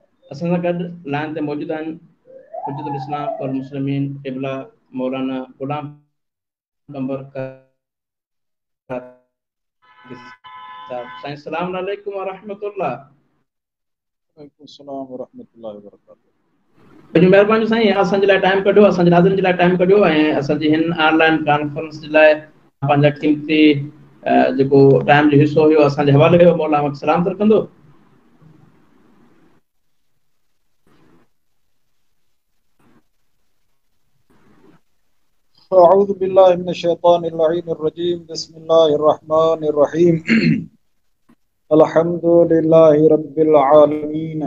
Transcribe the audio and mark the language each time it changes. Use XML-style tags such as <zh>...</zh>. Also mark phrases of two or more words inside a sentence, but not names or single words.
<sd>असां सां गॾु लाइन ते मौजूद आहिनि</sd> <ar>حجة الإسلام والمسلمين</ar> <sd>क़िबला मौलाना गुलाम कंबर साईं।</sd> <ar>السلام عليكم ورحمة الله. وعليكم السلام ورحمة الله وبركاته.</ar> <sd>मुंहिंजी महिरबानी साईं, असांजे लाइ टाइम कढियो, असांजे नाज़रीन जे लाइ टाइम कढियो ऐं असांजी हिन</sd> <en>online conference</en> <sd>जे लाइ पंहिंजा क़ीमती जेको टाइम जो हिसो हुयो असांजे हवाले कयो। मौला वटि सलाम तरकंदो।</sd> <ar>أعوذ بالله من الشيطان الرجيم. بسم الله الرحمن الرحيم. الحمد لله رب العالمين.</ar>